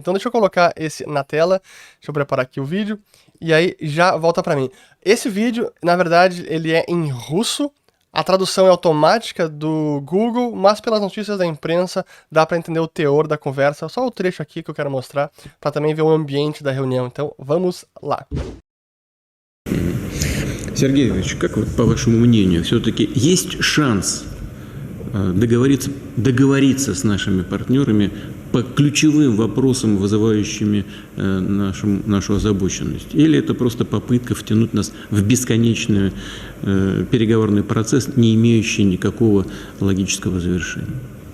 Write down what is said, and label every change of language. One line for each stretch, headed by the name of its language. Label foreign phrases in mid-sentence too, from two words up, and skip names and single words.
Portuguese: Então deixa eu colocar esse na tela, deixa eu preparar aqui o vídeo, e aí já volta para mim. Esse vídeo, na verdade, ele é em russo, a tradução é automática do Google, mas pelas notícias da imprensa dá para entender o teor da conversa. Só o trecho aqui que eu quero mostrar, para também ver o ambiente da reunião. Então vamos lá.
Russian: Сергей Иванович, как вот по вашему мнению, все-таки есть шанс договориться с нашими партнерами по ключевым вопросам, вызывающими нашу озабоченность? Или это просто попытка втянуть нас в бесконечный переговорный процесс, не имеющий никакого логического завершения?